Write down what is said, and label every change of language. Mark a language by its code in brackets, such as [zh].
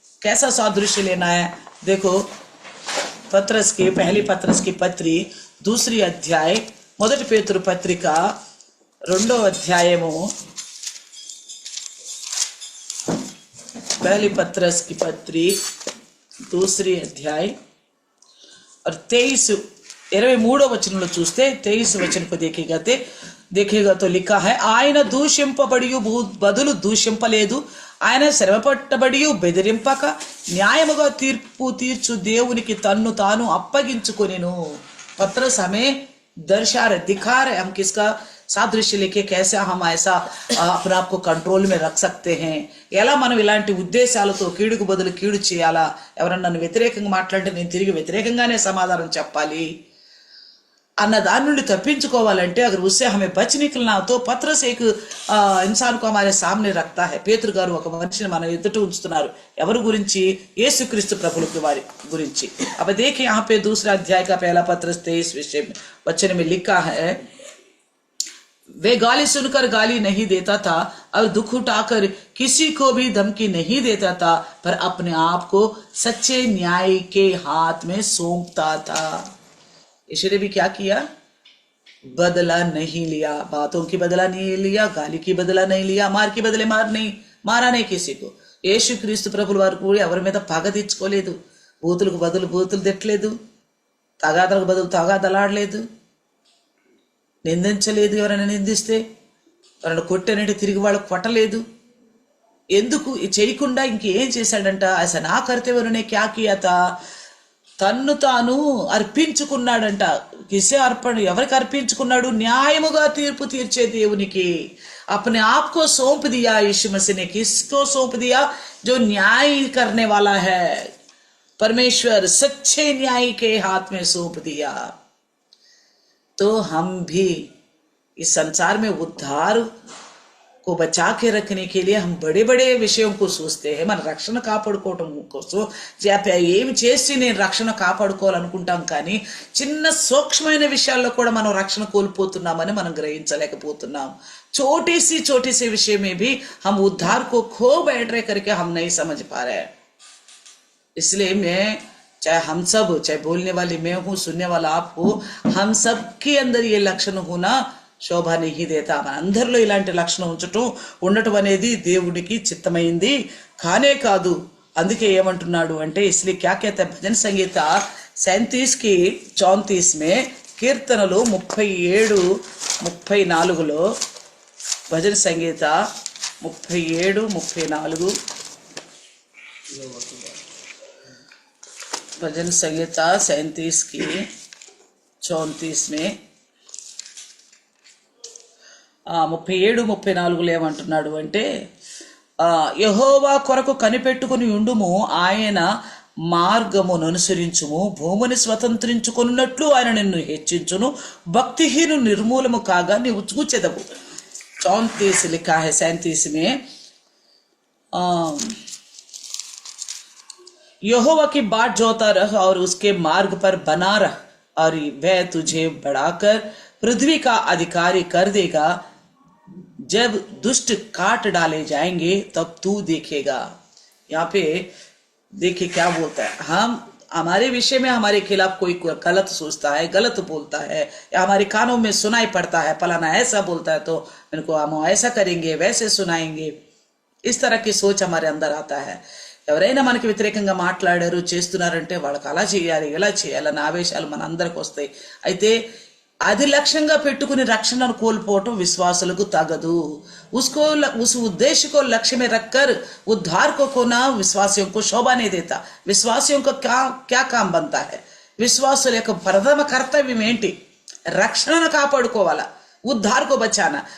[hi] कैसा सादृश्य लेना है? देखो पतरस की पहली पतरस की पत्री 2 अध्याय [te] మొదటి పేతురు పత్రిక 2వ అధ్యాయము [hi] पहली पत्रस की पत्री 2 अध्याय और [te] 23వ వచనంలో చూస్తే 23 వచనం [hi] को देखेगा तो लिखा है, [te] ఆయన దూషింపబడి బదులు దూషింపలేదు, ఆయన శ్రమపట్టబడి బెదిరింపక న్యాయముగా తీర్పు తీర్చు దేవునికి తన్ను తాను అప్పగించుకొనెను. [hi] पतरस हमें दर्शा रहे, दिखा रहे हम किसका [te] సాదృశ్య లేకే [hi] कैसे हम ऐसा अपने आप को कंट्रोल में रख सकते हैं. [te] ఎలా మనం ఇలాంటి ఉద్దేశాలతో కీడుకు బదులు కీడు చేయాలా, ఎవరన్నా నన్ను వ్యతిరేకంగా మాట్లాడితే నేను తిరిగి వ్యతిరేకంగానే సమాధానం చెప్పాలి అన్న దాని నుండి తప్పించుకోవాలంటే [hi] अगर उससे हमें बच निकलना तो पतरस एक इंसान को हमारे सामने रखता है. [te] పేతురు గారు ఒక మనిషిని మన ఎదుట ఉంచుతున్నారు. ఎవరి గురించి? యేసుక్రీస్తు ప్రభువుకి వారి గురించి. [hi] अब देखिए यहाँ पे 2 अध्याय का पहला पत्रस 23 वचन में लिखा है, वे गाली सुनकर गाली नहीं देता था और दुख उठाकर किसी को भी धमकी नहीं देता था, पर अपने आप को सच्चे न्याय के हाथ में सौंपता था. यीशु ने भी क्या किया? बदला नहीं लिया, बातों की बदला नहीं लिया, गाली की बदला नहीं लिया, मार की बदले मारा नहीं किसी को. [te] యేసు క్రీస్తు ప్రభుల వారు కూడా ఎవరి మీద పగ తెచ్చుకోలేదు, బూతులకు బదులు బూతులు తిట్టలేదు, తగాదలకు బదులు తగాదలాడలేదు. నిందించలేదు, ఎవరైనా నిందిస్తే ఎవరైనా కొట్టానంటే తిరిగి వాళ్ళకు కొట్టలేదు. ఎందుకు చేయకుండా ఇంకేం చేశాడంట? అసలు నా కర్తవ్యనే [hi] క్యా కియా తా, [te] తన్ను తాను అర్పించుకున్నాడంట. [hi] కిసే అర్పణ, [te] ఎవరికి అర్పించుకున్నాడు? న్యాయముగా తీర్పు తీర్చే దేవునికి. [hi] अपने आप को सौंप दिया यीशु मसीह ने। किसको सौंप दिया? जो न्याय करने वाला है, परमेश्वर सच्चे न्याय के हाथ में सौंप दिया। तो हम भी इस संसार में उद्धार को बचा के रखने के लिए हम बड़े बड़े विषयों को सोचते हैं. [te] మన రక్షణ కాపాడుకోవటం కోసం ఏమి చేసి నేను రక్షణ కాపాడుకోవాలనుకుంటాం, కానీ చిన్న సూక్ష్మమైన విషయాల్లో కూడా మనం రక్షణ కోల్పోతున్నామని మనం గ్రహించలేకపోతున్నాం. [hi] छोटी सी विषय में भी हम उद्धार को खो बैठ रहे करके हम नहीं समझ पा रहे हैं. इसलिए मैं, चाहे हम सब, चाहे बोलने वाली मैं हूँ, सुनने वाला आप हो, हम सब के अंदर ये लक्षण होना శోభ नहीं देता. [te] మన అందరిలో ఇలాంటి లక్షణం ఉండటం అనేది దేవుడికి చిత్తమైంది కానే కాదు. అందుకే ఏమంటున్నాడు అంటే, [hi] इसलिए क्या कहता है भजन संगीत 37 की 34 में, [te] కీర్తనలు 37-34లో, భజన సంగీత 37-34, [hi] भजन संहिता 37 की 34 में [te] 37-34 ఏమంటున్నాడు అంటే, యెహోవా కొరకు కనిపెట్టుకుని ఉండుము, ఆయన మార్గమును అనుసరించుము, భూమిని స్వతంత్రించుకున్నట్లు ఆయన నిన్ను హెచ్చించును, భక్తిహీను నిర్మూలము కాగా నీవు చూచెదవు. [hi] 34 लिखा है 37 में, यहोवा की बाट जोता रह और उसके मार्ग पर बना रह, और वह तुझे बढ़ाकर पृथ्वी का अधिकारी कर देगा. जब दुष्ट काट डाले जाएंगे तब तू देखेगा. यहाँ पे देखिए क्या बोलता है. हम हमारे विषय में हमारे खिलाफ कोई गलत सोचता है, गलत बोलता है, या हमारे कानों में सुनाई पड़ता है फलाना ऐसा बोलता है तो इनको हम ऐसा करेंगे, वैसे सुनाएंगे, इस तरह की सोच हमारे अंदर आता है. [te] ఎవరైనా మనకి వ్యతిరేకంగా మాట్లాడారు, చేస్తున్నారంటే వాళ్ళకి అలా చేయాలి, ఇలా చేయాలన్న ఆవేశాలు మన అందరికి వస్తాయి. అయితే అది లక్ష్యంగా పెట్టుకుని రక్షణను కోల్పోవటం విశ్వాసులకు తగదు. [hi] उस उद्देश्य को लक्ष्य में रखकर उद्धार को खोना विश्वासियों को शोभा नहीं देता. विश्वासियों का क्या काम बनता है? [te] విశ్వాసుల యొక్క ప్రథమ కర్తవ్యం ఏంటి? రక్షణను కాపాడుకోవాలా, ఉద్ధార్ [hi] को बचाना.